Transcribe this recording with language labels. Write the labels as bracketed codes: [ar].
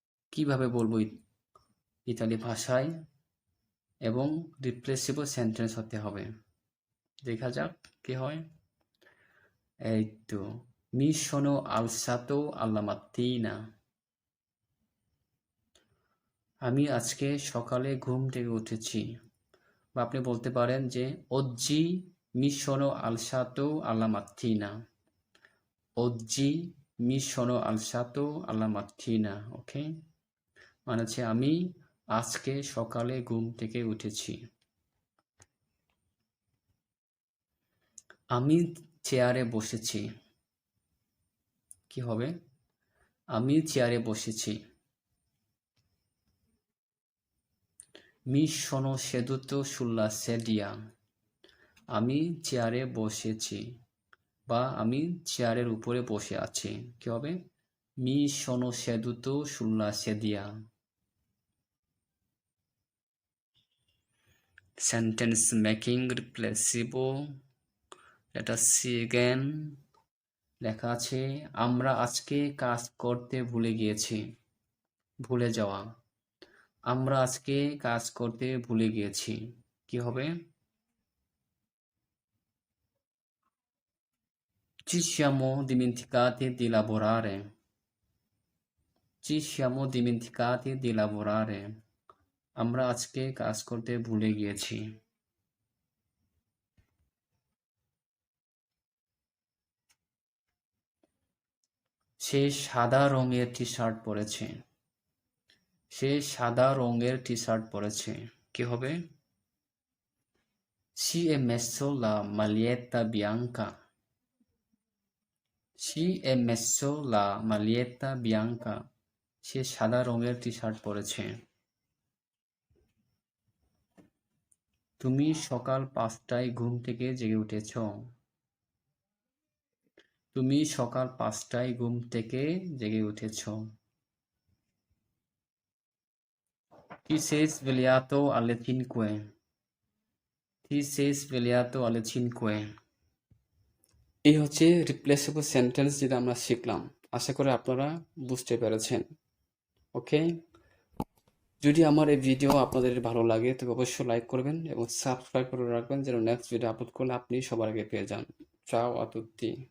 [bn] কিভাবে বলবো ইতালি ভাষায় এবং রিপ্লেসিবল সেন্টেন্স হতে হবে। দেখা যাক কি হয়। এই তো, [it] mi sono alzato alla mattina, [bn] আমি আজকে সকালে ঘুম থেকে উঠেছি। বা আপনি বলতে পারেন যে [it] oggi mi sono alzato alla mattina, oggi mi sono alzato alla mattina। [bn] ওকে, মানে হচ্ছে আমি আজকে সকালে ঘুম থেকে উঠেছি। আমি চেয়ারে বসেছি। কি হবে? আমি চেয়ারে বসেছি। [it] Mi sono seduto sulla sedia, [bn] আমি চেয়ারে বসেছি বা আমি চেয়ারের উপরে বসে আছি। কি হবে? [it] Mi sono seduto sulla sedia। [en] Sentence making replaceable. Let us see again. [bn] লেখা আছে আমরা আজকে কাজ করতে ভুলে গিয়েছি। ভুলে যাওয়া। আমরা আজকে কাজ করতে ভুলে গিয়েছি। কি হবে? [it] Ci siamo dimenticati di lavorare, ci siamo dimenticati di lavorare। [bn] আমরা আজকে কাজ করতে ভুলে গিয়েছি। সে সাদা রঙের টি শার্ট পরেছে, সে সাদা রঙের টি শার্ট পরেছে। কি হবে? [it] Si è messo la maglietta bianca, si è messo la maglietta bianca। [bn] সে সাদা রঙের টি শার্ট পরেছে। তুমি সকাল 5টায় ঘুম থেকে জেগে উঠেছ, তুমি সকাল 5টায় ঘুম থেকে জেগে উঠেছ। [it] Ti sei svegliato alle 5, ti sei svegliato alle 5। [bn] এই হচ্ছে রিপ্লেসেবল সেন্টেন্স যেটা আমরা শিখলাম। আশা করি আপনারা বুঝতে পেরেছেন। ওকে, যদি আমার এই ভিডিও আপনাদের ভালো লাগে তবে অবশ্যই লাইক করবেন এবং সাবস্ক্রাইব করে রাখবেন যেন নেক্সট ভিডিও আপলোড করলে আপনি সবার আগে পেয়ে যান। [it] চাও আ তুত্তি।